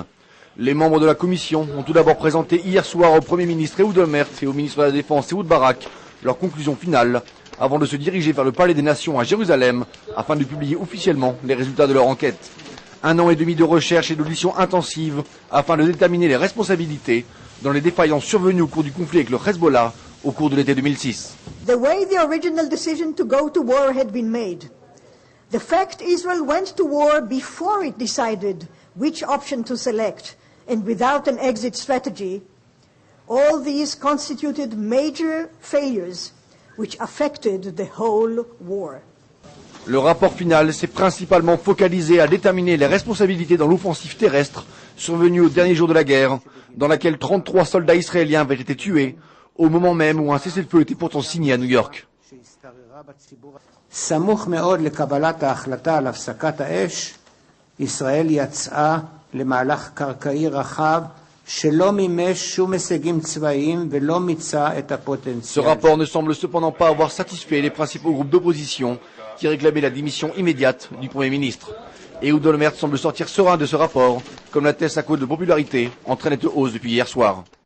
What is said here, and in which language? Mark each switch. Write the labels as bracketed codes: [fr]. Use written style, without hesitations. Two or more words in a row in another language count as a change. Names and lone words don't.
[fr] Les membres de la commission ont tout d'abord présenté hier soir au Premier ministre Ehud Olmert et au ministre de la Défense Ehud Barak leurs conclusions finales, avant de se diriger vers le Palais des Nations à Jérusalem afin de publier officiellement les résultats de leur enquête. 1 an et demi de recherche et d'auditions intensives afin de déterminer les responsabilités dans les défaillances survenues au cours du conflit avec le Hezbollah au cours de l'été 2006. [en] The way the original decision to go to war had been made, the fact Israel went to war before it decided which option to select and without an exit strategy, all these constituted major failures which affected the whole war. [fr] Le rapport final s'est principalement focalisé à déterminer les responsabilités dans l'offensive terrestre survenue au dernier jour de la guerre, dans laquelle 33 soldats israéliens avaient été tués, au moment même où un cessez-le-feu était pourtant signé à New York. [he] סמוך מאוד לקבלת ההחלטה על הפסקת האש, ישראל יצאה למהלך קרקעי רחב שלא מימש שום הישגים צבאיים ולא מיצה את הפוטנציאל. [fr] Ce rapport ne semble cependant pas avoir satisfait les principaux groupes d'opposition qui réclamaient la démission immédiate du Premier ministre. Ehud Olmert semble sortir serein de ce rapport, comme l'atteste sa cote de popularité en très nette hausse depuis hier soir.